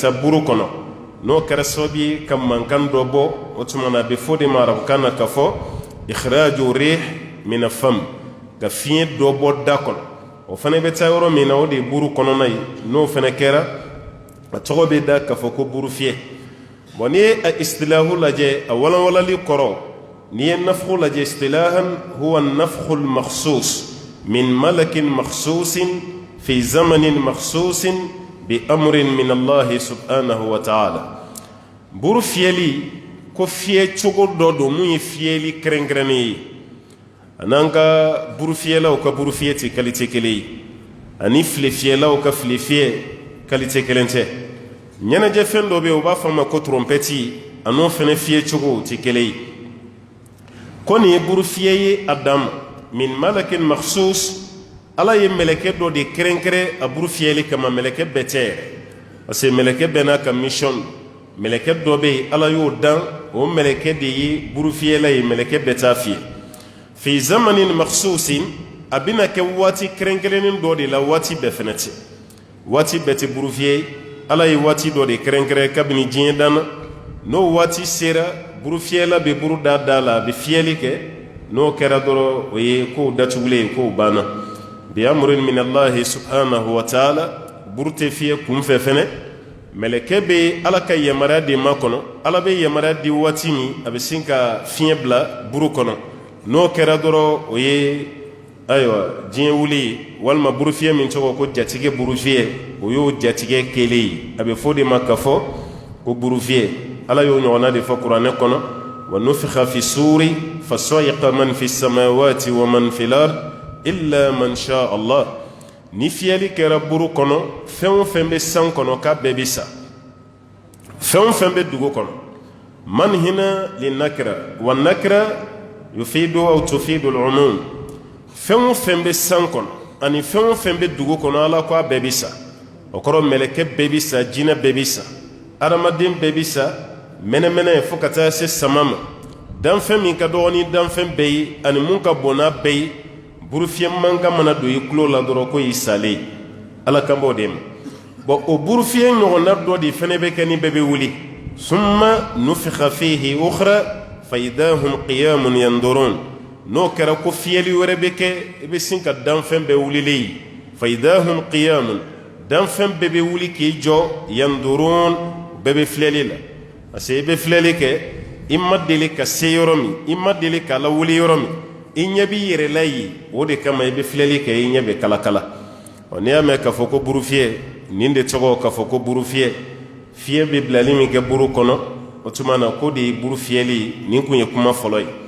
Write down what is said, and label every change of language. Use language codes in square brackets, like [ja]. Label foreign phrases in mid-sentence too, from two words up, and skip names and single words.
[bm] taa buru kɔnɔ n'o kɛra sababu ye ka mankan dɔ bɔ o tuma na a bɛ fɔ de ma arabukan na ka fɔ [ar] إخراج ريح من فم [bm] ka fiɲɛ dɔ bɔ da kɔnɔ o fana bɛ taa yɔrɔ min na o de ye buru kɔnɔna ye n'o fana kɛra a tɔgɔ bɛ da k'a fɔ ko buru fiyɛ bon n'i ye a istilahu lajɛ a walanwalali kɔrɔ n'i ye nafxu lajɛ [ar] اصطلاحا هو النفخ المخصوص من ملك مخصوص في زمن مخصوص بأمر من الله سبحانه وتعالى [bm] buru fiyɛli ko fiyɛ cogo dɔ don mun ye fiyɛli kɛrɛnkɛrɛnnen ye a n'an ka buru fiyɛlaw ka buru fiyɛ tɛ qualité kelen ye ani file fiyɛlaw ka file fiyɛ qualité kelen tɛ ɲɛnajɛ fɛn dɔ bɛ yen u b'a fɔ a ma ko trompette a n'o fana fiyɛ cogo tɛ kelen ye ko nin ye buru fiyɛ ye a dan ma [ar] من ملك مخصوص [bm] ala ye mɛlɛkɛ dɔ de kɛrɛnkɛrɛn a buru fiyɛli kama mɛlɛkɛ bɛɛ tɛ yɛrɛ [fr] parce que [bm] mɛlɛkɛ bɛɛ n'a ka mission mɛlɛkɛ dɔ bɛ yen ala y'o dan o mɛlɛkɛ de ye buru fiyɛla ye mɛlɛkɛ bɛɛ t'a fiyɛ [ar] في زمن مخصوص [bm] a bɛna kɛ waati kɛrɛnkɛrɛnnen dɔ de la waati bɛɛ fɛnɛ tɛ waati bɛɛ tɛ buru fiyɛ ala ye waati dɔ de kɛrɛnkɛrɛn kabini diɲɛ danna n'o waati sera buru fiyɛla bɛ buru da la a bɛ fiyɛli kɛ n'o kɛra dɔrɔn o ye kow datugulen ye kow banna [ar] بأمر من الله سبحانه وتعالى [bm] buru tɛ fiyɛ kunfɛ fɛnɛ mɛlɛkɛ bɛ ala ka yamaruya de ma kɔnɔ ala bɛ yamaruya di waati min a bɛ sin ka fiɲɛ bila buru kɔnɔ n'o kɛra dɔrɔn o ye ayiwa diɲɛ wuli ye walima buru fiyɛ min tɔgɔ ko jatigɛ buru fiyɛ o y'o jatigɛ kelen ye a bɛ fɔ de ma ka fɔ ko buru fiyɛ ala y'o ɲɔgɔnna de fɔ kuranɛ kɔnɔ [ar] ونفخ في الصور فصعق من في السماوات ومن في الأرض إلا من شاء الله [bm] ni fiyɛli kɛra buru kɔnɔ fɛn o fɛn bɛ san kɔnɔ k'a bɛɛ bɛ sa fɛn o fɛn bɛ dugu kɔnɔ [ar] من هنا للنكرة والنكرة يفيد أو تفيد العموم [bm] fɛn o fɛn bɛ san kɔnɔ ani fɛn o fɛn bɛ dugu kɔnɔ ala ko a bɛɛ bɛ sa o kɔrɔ mɛlɛkɛ bɛɛ bɛ sa jinɛ bɛɛ bɛ sa adamaden bɛɛ bɛ sa mɛnɛmɛnɛ fo ka taa se sama ma danfɛn min ka dɔgɔ ni danfɛn bɛɛ ye ani mun ka bon n'a bɛɛ ye burufiyɛ mankan mana don i tulo la dɔrɔn ko i salen ala kan b'o de ma bon o burufiyɛ ɲɔgɔnna dɔ de fɛnɛ bɛ kɛ ni bɛɛ bɛ wuli [ar] ثم نفخ فيه أخرى فإذا هم قيام ينظرون [bm] n'o kɛra ko fiyɛli wɛrɛ bɛ kɛ i bɛ sin ka danfɛn bɛɛ wulilen ye [ar] فإذا هم قيام [bm] danfɛn bɛɛ bɛ wuli k'i jɔ yandurun bɛɛ bɛ filɛli la [fr] parce que [bm] i bɛ filɛli kɛ i ma deli ka se yɔrɔ min i ma deli k'a lawuli yɔrɔ min i ɲɛ b'i yɛrɛ la yen o de kama i bɛ filɛli kɛ i ɲɛ bɛ kala-kala n'i y'a mɛn k'a fɔ ko burufiyɛ nin de tɔgɔ k'a fɔ ko burufiyɛ fiyɛ bɛ bilali min kɛ buru kɔnɔ o tuma na ko de ye burufiyɛli nin kun ye kuma fɔlɔ ye